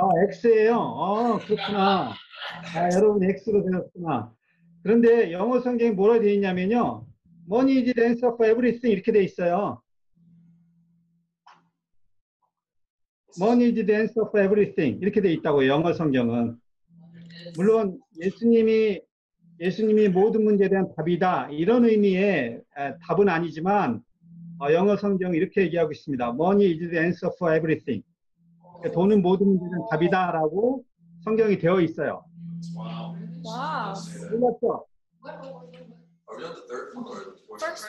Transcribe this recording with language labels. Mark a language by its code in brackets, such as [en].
[ko] X예요. 그렇구나. 여러분 X로 되었구나. 그런데 영어 성경에 뭐라 되어 있냐면요. [en] Money is the answer for everything [ko] 이렇게 되어 있어요. [en] Money is the answer for everything [ko] 이렇게 되어 있다고 영어 성경은. 물론 예수님이 모든 문제에 대한 답이다 이런 의미의 답은 아니지만 영어 성경이 이렇게 얘기하고 있습니다. [en] Money is the answer for everything. [ko] 돈은 모든 문제에 대한 답이다라고 성경이 되어 있어요. [en] Wow. Wow. [ko] 몰랐죠? [en] Are we on the third one or the fourth?